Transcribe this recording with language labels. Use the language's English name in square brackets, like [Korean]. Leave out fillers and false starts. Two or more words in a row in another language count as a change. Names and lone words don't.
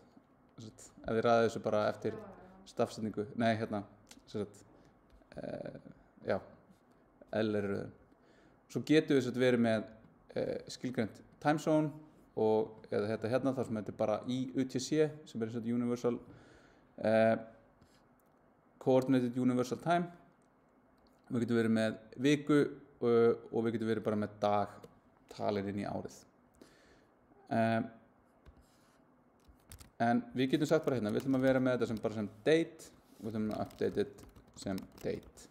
[Icelandic] Ef þið raðið þessu bara eftir stafsetningu, L-röðum. Svo getum við verið með skilgreint timezone og eða þetta hérna þar sem þetta er bara í UTC sem er [English] universal coordinated universal time. [Icelandic] Við getum verið með viku og við getum verið bara með dag talið inn í árið. En við getum sagt bara hérna, við ætlum að vera með þetta sem bara sem date og við ætlum að [English] update it [Icelandic] sem date.